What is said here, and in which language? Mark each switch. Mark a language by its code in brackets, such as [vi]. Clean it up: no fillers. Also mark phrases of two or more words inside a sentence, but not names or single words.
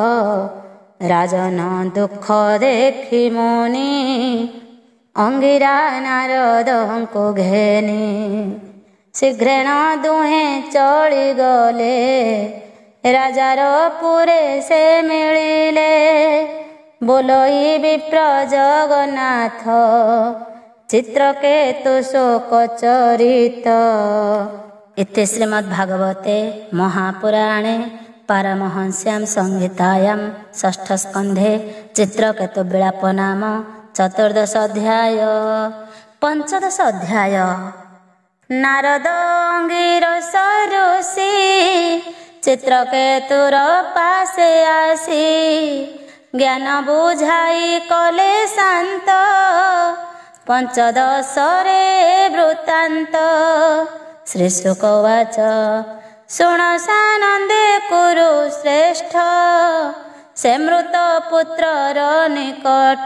[or] ରାଜନ ଦୁଃଖ ଦେଖି ମୁନି ଅଙ୍ଗିରା ନାରଦଙ୍କୁ ଘେନି ଶୀଘ୍ରେଣ ଦୁହେଁ ଚଳିଗଲେ ରାଜାର ପୁରେ ସେ ମିଳିଲେ ବୋଲଇ ବିପ୍ର ଜଗନ୍ନାଥ ଚିତ୍ରକେତୁ ଶୋକ ଚରିତ। [sa] इति श्रीमद्भागवते महापुराणे पारमहंस्यां संहितायां षष्ठस्कन्धे चित्रकेतुविलाप नाम 14 अध्याय। [or] 15 ଅଧ୍ୟାୟ ନାରଦ ଅଙ୍ଗିରସ ଋଷି ଚିତ୍ରକେତୁର ପାଶେ ଆସି ଜ୍ଞାନ ବୁଝାଇ କଲେ ଶାନ୍ତ, ପଞ୍ଚଦଶରେ ବୃତ୍ତାନ୍ତ। ଶ୍ରୀ ଶୁକ ଉବାଚ ଶୁଣ ସାନନ୍ଦେ କୁରୁ ଶ୍ରେଷ୍ଠ, ସେ ମୃତ ପୁତ୍ରର ନିକଟ।